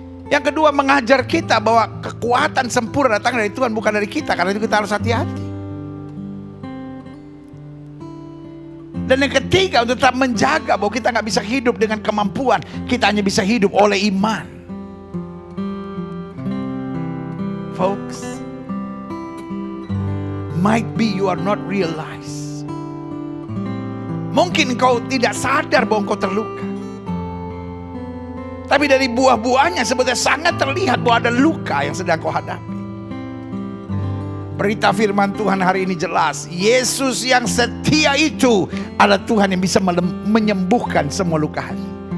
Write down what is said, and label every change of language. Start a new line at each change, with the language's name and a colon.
Indonesian: Yang kedua mengajar kita bahwa kekuatan sempurna datang dari Tuhan, bukan dari kita. Karena itu kita harus hati-hati. Dan yang ketiga untuk tetap menjaga bahwa kita nggak bisa hidup dengan kemampuan. Kita hanya bisa hidup oleh iman.
English: Folks, might be you are not realize.
Indonesian: Mungkin kau tidak sadar bahwa kau terluka. Tapi dari buah-buahnya sebetulnya sangat terlihat bahwa ada luka yang sedang kau hadapi. Berita firman Tuhan hari ini jelas. Yesus yang setia itu adalah Tuhan yang bisa menyembuhkan semua luka hati.